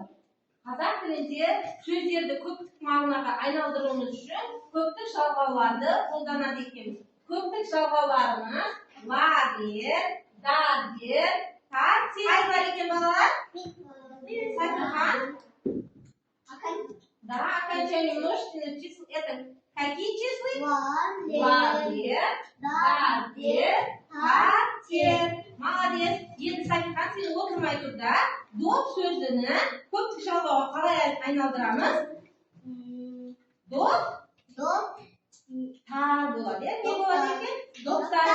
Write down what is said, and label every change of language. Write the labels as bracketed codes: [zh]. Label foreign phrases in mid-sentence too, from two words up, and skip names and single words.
[kk] Қазақ тілінде сөздерді көптік мағынаға айналдыруымыз үшін көптік жалғауларды қолданады екенбіз. Көптік жалғауларымыз лагер, дагер, татер. Қайсылар екен балалар? Сатихан. [ru] Да, окончание множественных чисел это какие числа? [kk] Лагер, дагер, татер. Молодец. Енді Сатихан, сен отырмай тұр да. Доп сөзінің көптік жалғауға қалай айналдырамыз? Доп? Тар болады. Не болады екен? Доптар.